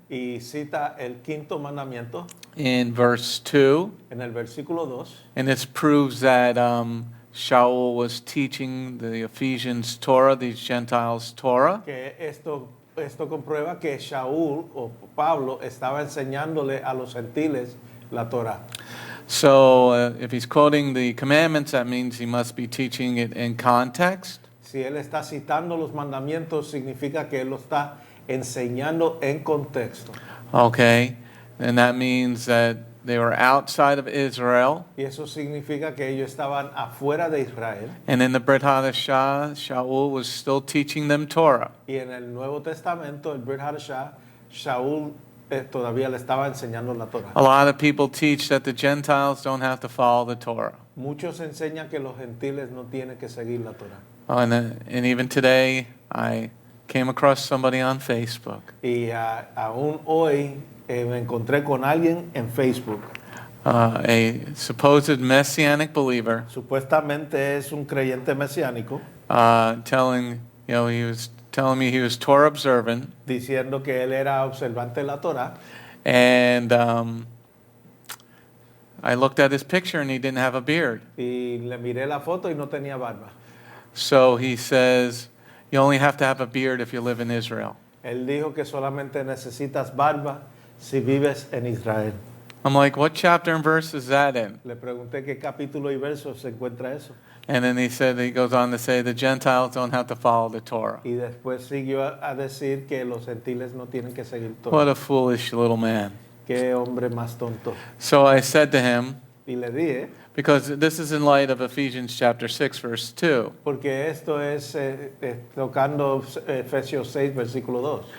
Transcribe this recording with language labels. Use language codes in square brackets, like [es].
[es] Y cita el quinto mandamiento. [en] In verse 2. [es] En el versículo 2. [en] And this proves that Shaul was teaching the Ephesians Torah, these Gentiles Torah. [es] Que esto comprueba que Shaul o Pablo estaba enseñándole a los gentiles la Torah. [en] So if he's quoting the commandments, that means he must be teaching it in context. [es] Si él está citando los mandamientos, significa que él lo está enseñando en contexto. [en] Okay, and that means that they were outside of Israel. [es] Y eso significa que ellos estaban afuera de Israel. [en] And in the Brit Hadashah, Shaul was still teaching them Torah. [es] Y en el Nuevo Testamento, el Brit Hadashah, Shaul todavía le estaba enseñando la Torah. [en] A lot of people teach that the Gentiles don't have to follow the Torah. [es] Muchos enseñan que los gentiles no tienen que seguir la Torah. [en] And even today, I came across somebody on Facebook. [es] Y aún hoy me encontré con alguien en Facebook. [en] A supposed Messianic believer. [es] Supuestamente es un creyente mesiánico. [en] He was telling me he was Torah observant. [es] Diciendo que él era observante de la Torah. [en] And I looked at his picture and he didn't have a beard. [es] Y le miré la foto y no tenía barba. [en] So he says, you only have to have a beard if you live in Israel. [es] Él dijo que solamente necesitas barba si vives en Israel. [en] I'm like, what chapter and verse is that in? [es] Le pregunté qué capítulo y verso se encuentra eso. [en] And then he goes on to say, the Gentiles don't have to follow the Torah. [es] Y después siguió a decir que los gentiles no tienen que seguir todo. [en] What a foolish little man. [es] Qué hombre más tonto. [en] So I said to him, [es] Y le dije, [en] because this is in light of Ephesians chapter 6, verse 2. [es] porque esto es tocando Efesios 6, versículo 2.